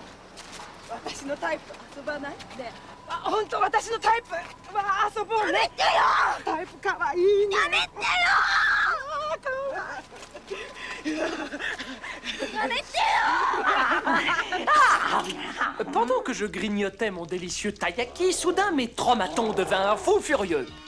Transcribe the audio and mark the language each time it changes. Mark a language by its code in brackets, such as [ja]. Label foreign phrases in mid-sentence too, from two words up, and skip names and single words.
[ja] 私のタイプ遊ばない？ねえ、本当私のタイプ。遊ぼうね。やめてよ。タイプかわいいね。やめてよ。やめてよ。 [fr] Pendant que je grignotais mon délicieux taiyaki, soudain mes traumatons devinrent fous furieux.